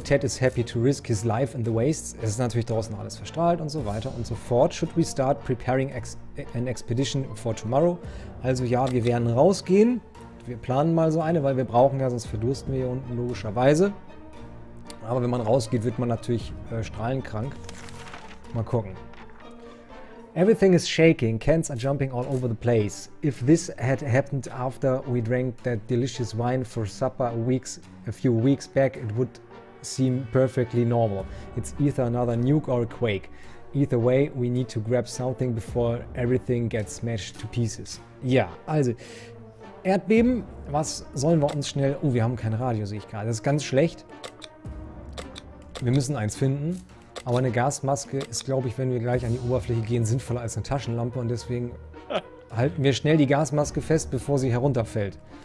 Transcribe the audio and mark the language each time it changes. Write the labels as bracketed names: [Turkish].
[English] Ted is happy to risk his life in the wastes. [German] Es ist natürlich draußen alles verstrahlt und so weiter und so fort. [English] Should we start preparing an expedition for tomorrow? [German] Also ja, wir werden rausgehen. Wir planen mal so eine, weil wir brauchen ja, sonst verdursten wir hier unten logischerweise. Aber wenn man rausgeht, wird man natürlich strahlenkrank. Mal gucken. [English] Everything is shaking, cans are jumping all over the place. If this had happened after we drank that delicious wine for supper a few weeks back, it would seem perfectly normal. It's either another nuke or a quake. Either way, we need to grab something before everything gets smashed to pieces. [German] Ja, also, Erdbeben, was sollen wir uns schnell... Oh, wir haben kein Radio, sehe ich gerade. Das ist ganz schlecht. Wir müssen eins finden. Aber eine Gasmaske ist, glaube ich, wenn wir gleich an die Oberfläche gehen, sinnvoller als eine Taschenlampe. Und deswegen halten wir schnell die Gasmaske fest, bevor sie herunterfällt.